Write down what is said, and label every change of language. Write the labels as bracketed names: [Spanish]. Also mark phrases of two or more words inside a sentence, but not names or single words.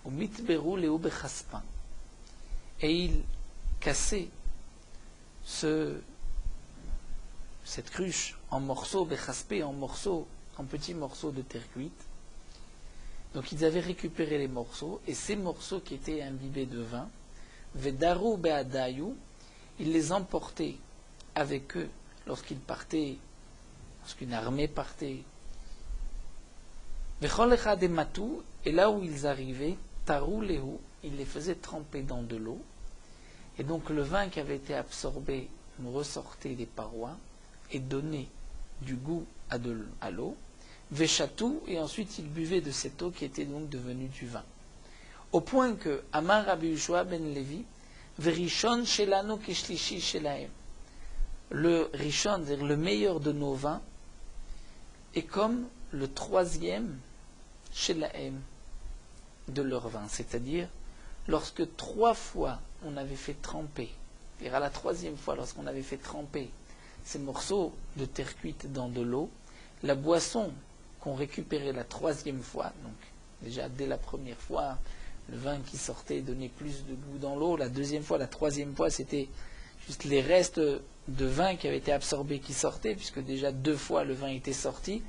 [French] Et il cassait cette cruche en morceaux, en morceaux, en petits morceaux de terre cuite. Donc ils avaient récupéré les morceaux, et ces morceaux qui étaient imbibés de vin, [Hebrew] ודרו בעדיהו, [French] ils les emportaient avec eux lorsqu'ils partaient, lorsqu'une armée partait. [Hebrew] וכל אחד עמו, [French] et là où ils arrivaient, [Aramaic] טרו להו, [French] ils les faisaient tremper dans de l'eau, et donc le vin qui avait été absorbé ressortait des parois et donnait du goût à l'eau. Veshatou, et ensuite ils buvaient de cette eau qui était donc devenue du vin. Au point que Amar Rabbi Yehoshua ben Levi, [Hebrew] וראשון שלנו כשלישי שלהם. [French] Le Rishon, c'est-à-dire le meilleur de nos vins, est comme le troisième shelahem de leur vin. C'est-à-dire, lorsque 3 fois on avait fait tremper, et à la 3e fois lorsqu'on avait fait tremper ces morceaux de terre cuite dans de l'eau, la boisson qu'on récupérait la 3e fois, donc déjà dès la première fois, le vin qui sortait donnait plus de goût dans l'eau, la 2e fois, la 3e fois, c'était juste les restes de vin qui avaient été absorbés qui sortaient, puisque déjà 2 fois le vin était sorti.